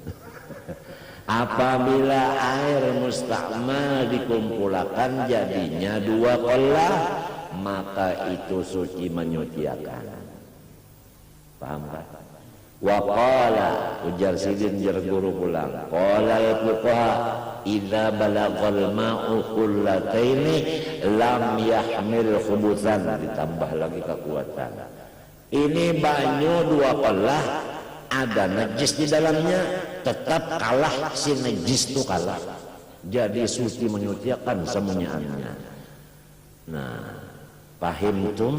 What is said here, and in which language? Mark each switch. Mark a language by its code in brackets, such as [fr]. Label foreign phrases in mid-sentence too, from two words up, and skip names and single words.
[id] Apabila air musta'mal dikumpulkan jadinya 2 qollah, maka itu suci menyuciakan. [bjn] Paham kan? [ar] وقال, [bjn] ujar sidin jar guru pulang, [ar] قال الفقهاء إذا بلغ الماء قلتين لم يحمل خبثا. [bjn] Ditambah lagi kekuatan. Ini banyu 2 qollah, ada najis di dalamnya, tetap kalah si najis itu kalah. [id] Jadi suci menyuciakan semuanya. [bjn] Nah, paham tum?